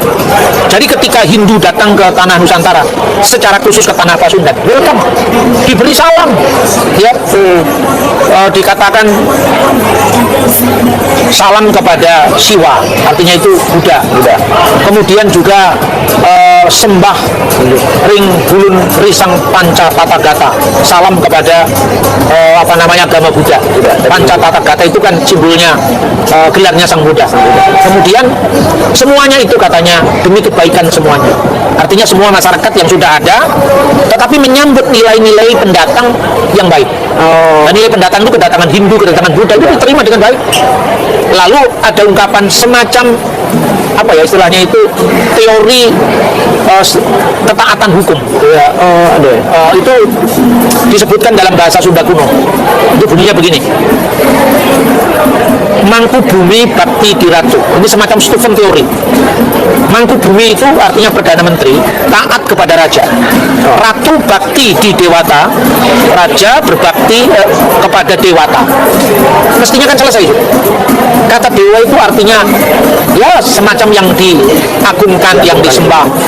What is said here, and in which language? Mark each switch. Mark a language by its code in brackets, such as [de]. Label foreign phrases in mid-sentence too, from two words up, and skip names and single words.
[id] Jadi ketika Hindu datang ke tanah Nusantara, secara khusus ke tanah Pasundan, welcome, diberi salam, ya, dikatakan salam kepada Siwa, artinya itu Buddha. Kemudian juga [kaw] sembah ring bulun risang panca tata gata, [id] salam kepada agama Buddha. Panca tata gata itu kan simbolnya gelarnya Sang Buddha. Kemudian semuanya itu katanya demi kebaikan semuanya, artinya semua masyarakat yang sudah ada tetapi menyambut nilai-nilai pendatang yang baik. Dan nilai pendatang itu kedatangan Hindu, kedatangan Buddha itu diterima dengan baik. Lalu ada ungkapan semacam apa ya istilahnya itu teori ketaatan hukum. Itu disebutkan dalam bahasa Sunda kuno. Itu bunyinya begini. [osn] Mangku bumi bakti diratu. [id] Ini semacam Stephen teori. Mangku bumi itu artinya Perdana Menteri taat kepada raja. [osn] Ratu bakti di dewata, [id] raja berbakti kepada dewata. Mestinya kan selesai. Kata dewa itu artinya ya semacam yang diagungkan, yang disembah.